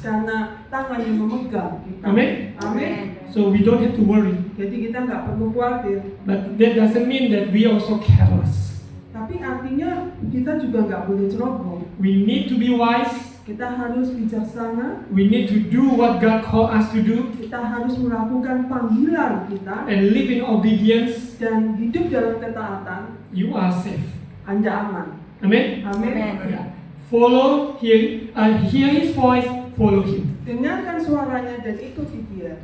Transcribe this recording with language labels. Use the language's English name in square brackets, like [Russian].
[Indonesian] karena tangan yang memegang kita. [English] Amen? [Indonesian] Amin. [English] So we don't have to worry. [Indonesian] Jadi kita nggak perlu khawatir. [English] But that doesn't mean that we also careless. [Indonesian] Tapi artinya kita juga nggak boleh ceroboh. [English] We need to be wise. [Indonesian] Kita harus bijaksana. [English] We need to do what God called us to do [Indonesian] Kita harus melakukan panggilan kita [English] and live in obedience. [Indonesian] dan hidup dalam ketaatan. [English] You are safe. [Indonesian] Anda aman. [English] Amen. [Indonesian] Amin. [English] Yeah. Follow, hear His voice, follow Him. [Indonesian] Dengarkan suaranya dan ikuti dia.